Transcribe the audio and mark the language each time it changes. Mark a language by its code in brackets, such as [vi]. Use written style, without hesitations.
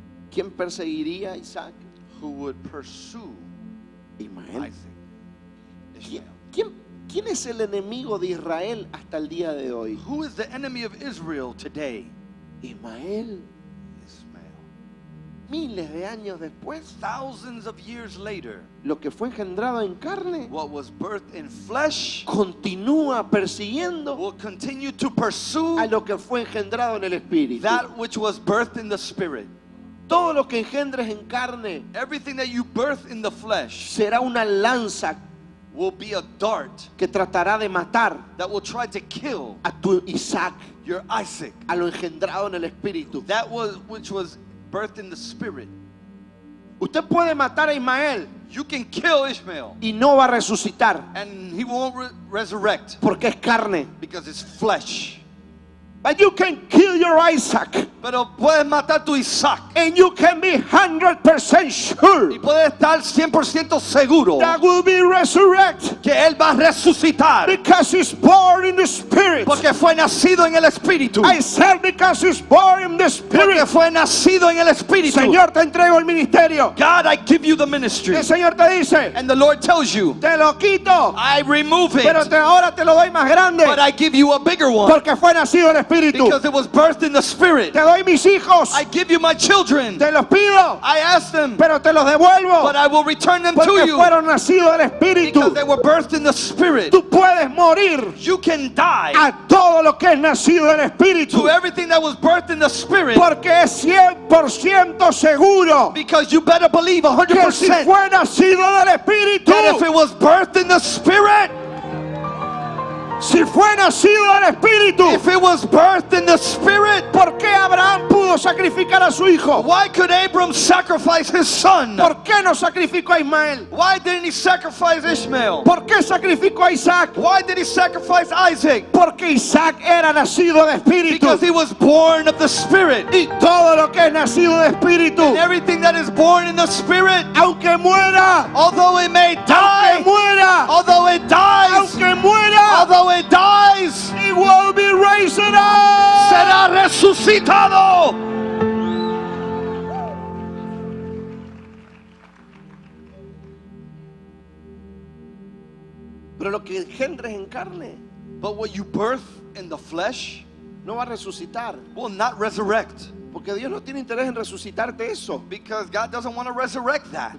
[es] ¿Quién perseguiría a Isaac? [en] who would pursue [es] Ismael. [en] Isaac. [es] ¿Quién, [en] Ishmael. [es] quién es el enemigo de Israel hasta el día de hoy? [en] Who is the enemy of Israel today? [es] Ismael. [en] Ishmael. [es] Miles de años después, [en] Thousands of years later, [es] lo que fue engendrado en carne [en] what was birthed in flesh [es] continúa persiguiendo [en] will continue to pursue [es] a lo que fue engendrado en el espíritu. [en] that which was birthed in the spirit. [es] Todo lo que engendres en carne [en] Everything that you birth in the flesh [es] será una lanza [en] will be a dart [es] que tratará de matar [en] that will try to kill [es] a tu Isaac, [en] your Isaac. [es] a lo engendrado en el espíritu. [en] That was which was birthed in the spirit. [es] Usted puede matar a Ismael [en] You can kill Ishmael [es] y no va a resucitar [en] and he won't resurrect [es] porque es carne. [en] because it's flesh. But you can kill your Isaac [es] Pero puedes matar tu Isaac [en] and you can be 100% sure [es] y puedes estar 100% seguro [en] that will be resurrected [es] que él va a resucitar [en] because he's born in the spirit. [es] porque fue nacido en el espíritu. [en] I said because he's born in the spirit. [es] Porque fue nacido en el espíritu. Señor, te entrego el ministerio. [en] God, I give you the ministry. [es] El Señor te dice, [en] And the Lord tells you, [es] te lo quito, [en] I remove it, [es] pero ahora te lo doy más grande [en] but I give you a bigger one [es] porque fue nacido en espíritu. [en] because it was birthed in the spirit. [es] Te doy mis hijos, [en] I give you my children. [es] te los pido, [en] I ask them, [es] pero te los devuelvo [en] but I will return them to [es] porque [en] you [es] fueron nacidos del espíritu. [en] because they were birthed in the spirit. [es] Tú puedes morir [en] You can die [es] a todo lo que es nacido del espíritu [en] to everything that was birthed in the spirit [es] porque es 100% seguro [en] because you better believe [es] que si [en] 100% [es] fue nacido del espíritu, [en] that if it was birthed in the spirit, [es] si fue nacido del espíritu, [en] if it was birthed in the spirit, [es] ¿por qué Abraham pudo sacrificar a su hijo? [en] why could Abram sacrifice his son? [es] ¿Por qué no sacrificó a Ismael? [en] Why didn't he sacrifice Ishmael? [es] ¿Por qué sacrificó a Isaac? [en] Why did he sacrifice Isaac? [es] Porque Isaac era nacido de espíritu. [en] Because he was born of the spirit. [es] Y todo lo que es nacido de espíritu, [en] And everything that is born in the spirit, [es] aunque muera, [en] although it may [es] aunque [en] die, [es] muera, [en] although it dies, [es] aunque muera, [en] although it dies, he will be raised up. [es] será resucitado. Pero lo que engendres en carne [en] But what you birth in the flesh [es] no va a resucitar. [en] will not resurrect. [es] Porque Dios no tiene interés en resucitarte eso. [en] Because God doesn't want to resurrect that.